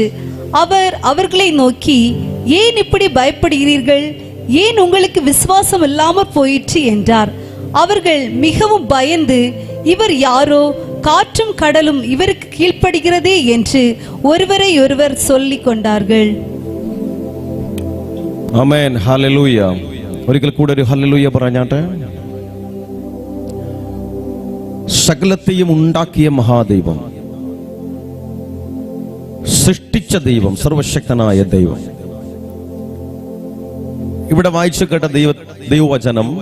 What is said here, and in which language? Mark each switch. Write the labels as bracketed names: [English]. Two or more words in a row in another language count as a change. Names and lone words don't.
[Tamil] அவர் அவர்களை நோக்கி, ஏன் இப்படி பயப்படுகிறீர்கள்? ஏன் உங்களுக்கு விசுவாசம் இல்லாமற் போயிற்று என்றார். அவர்கள் மிகவும் பயந்து, இவர் யாரோ, காற்றும் கடலும் இவருக்கு கீழ்ப்படுகிறதே என்று ஒருவரை ஒருவர் சொல்லிக் கொண்டார்கள். [Malayalam] ആമേൻ. ഹല്ലേലൂയ. ഒരിക്കൽ കൂടെ ഒരു ഹല്ലേലൂയ പറഞ്ഞാട്ടെ. സകലത്തെയും ഉണ്ടാക്കിയ മഹാദൈവം, സൃഷ്ടിച്ച ദൈവം, സർവശക്തനായ ദൈവം, ഇവിടെ വായിച്ചു കേട്ട ദൈവവചനം